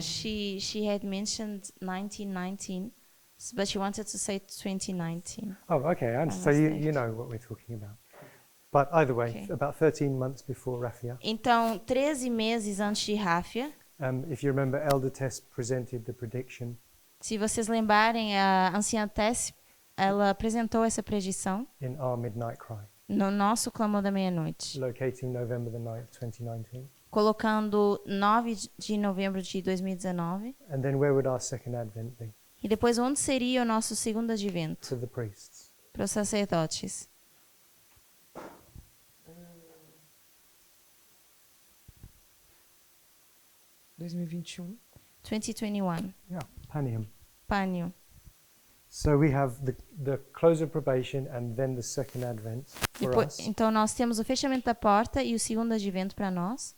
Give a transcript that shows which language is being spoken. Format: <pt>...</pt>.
<en>She had mentioned 1919, but she wanted to say 2019. oh, okay. So you know what we're talking about. But either way, Okay. about 13 months before Raphia,</en> <pt>Então, 13 meses antes de Ráfia,</pt> <en>if you remember, Elder Tess presented the prediction</en> <pt>se vocês lembrarem, a anciã Tess, ela apresentou essa predição</pt> <en>in our midnight cry,</en> <pt>no nosso clamor da meia-noite,</pt> <en>locating November the 9th, 2019.</en> <pt>colocando 9 de novembro de 2019.</pt> <en>And then where would our second advent be?</en> <pt>E depois, onde seria o nosso segundo advento?</pt> <en>To the priests.</en> <pt>Para os sacerdotes. Em 2021. 2021.</pt> <en>Yeah, Panium.</en> <pt>Pânio.</pt> <en>So we have the close of probation and then the second advent for us,</en> <pt>Então, nós temos o fechamento da porta e o segundo advento para nós,</pt>